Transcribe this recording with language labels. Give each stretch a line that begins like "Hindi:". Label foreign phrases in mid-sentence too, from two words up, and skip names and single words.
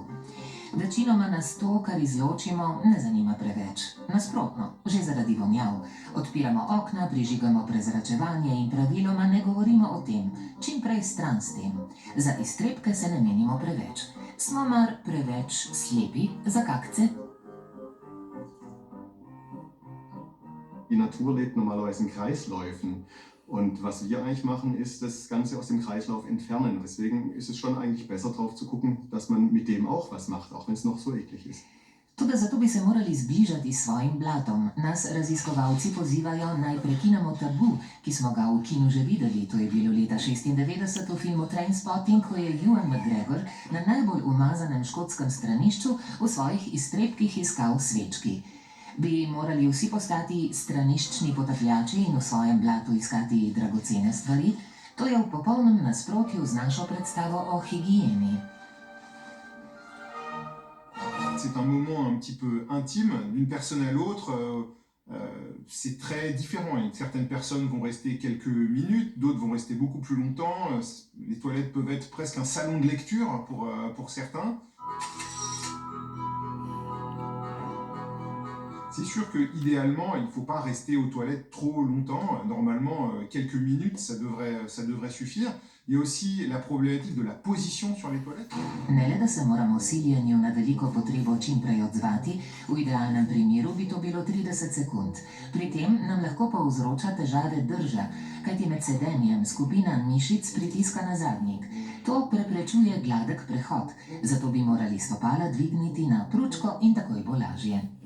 Slovenian: Večinoma nas to, kar izločimo, ne zanima preveč. Nasprotno, že zaradi vonjav. Odpiramo okna, prižigamo prezračevanje in praviloma ne govorimo o tem, čim prej stran s tem. Za iztrebke se ne menimo preveč. Smo mar preveč slepi za kakce?
German: Die Natur lebt normalerweise in Kreisläufen. Und was wir eigentlich machen, ist das Ganze aus dem Kreislauf entfernen. Deswegen ist es schon eigentlich besser drauf zu gucken, dass man mit dem auch was macht, auch wenn es noch so eklig ist.
Slovenian: Tudi zato bi se morali zbližati s svojim blatom. Nas raziskovalci pozivajo, naj prekinemo tabu, ki smo ga v kinu že videli. To je bilo leta 1996 v filmu Trainspotting, ko je Ewan McGregor na najbolj umazanem škotskem stranišču v svojih iztrebkih iskal svečki. Bi morali vsi postati straniščni potapljači in v svojem blatu iskati dragocene stvari? To je v popolnem nasprotju z našo predstavo o higieni.
French: C'est un moment un petit peu intime, d'une personne à l'autre. C'est très différent. Certaines personnes vont rester quelques minutes, d'autres vont rester beaucoup plus longtemps. Les toilettes peuvent être presque un salon de lecture pour certains. C'est sûr qu'idéalement, il ne faut pas rester aux toilettes trop longtemps. Normalement, quelques minutes, ça devrait suffire. Il y a aussi la problématique de la position sur les toilettes.
Slovenian: Ne le da se moramo siljenju na veliko potrebo čim prej odzvati, v idealnem primeru bi to bilo 30 sekund. Pri tem nam lahko povzroča težave drža, kajti med sedenjem skupina mišic pritiska na zadnjik. To preprečuje gladek prehod, zato bi morali stopala dvigniti na pručko in takoj bo lažje.